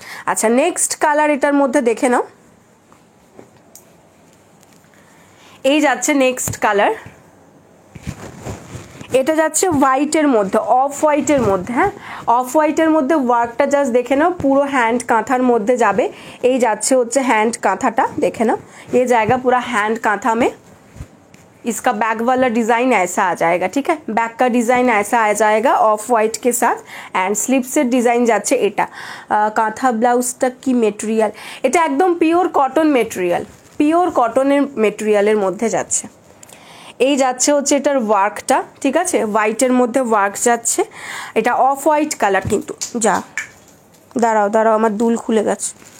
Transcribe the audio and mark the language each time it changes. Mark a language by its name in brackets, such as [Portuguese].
[Bangla] আচ্ছা, next colour এটার মধ্যে দেখে নাও। এই যাচ্ছে নেক্সট কালার, এটা যাচ্ছে হোয়াইটের মধ্যে, অফ হোয়াইটের মধ্যে। হ্যাঁ, অফ হোয়াইটের মধ্যে ওয়ার্কটা জাস্ট দেখে নাও, পুরো হ্যান্ড কাঁথার মধ্যে যাবে। এই যাচ্ছে হচ্ছে হ্যান্ড কাঁথাটা, দেখে नाओ [Hindi] ये जाएगा पूरा हैंड कांथा में। इसका बैक वाला डिज़ाइन ऐसा आ जाएगा, ठीक है, बैक का डिज़ाइन ऐसा आ जाएगा ऑफ वाइट के साथ। [Bangla] एंड स्लीव्सের ডিজাইন যাচ্ছে এটা। কাঁথা ব্লাউজটা কি মেটেরিয়াল, এটা একদম পিওর কটন মেটেরিয়াল, পিওর কটনের মেটেরিয়ালের মধ্যে যাচ্ছে। এই যাচ্ছে হচ্ছে এটার ওয়ার্কটা, ঠিক আছে, হোয়াইটের মধ্যে ওয়ার্ক যাচ্ছে। এটা অফ হোয়াইট কালার কিন্তু। যা দাঁড়াও দাঁড়াও, আমার দুল খুলে গেছে।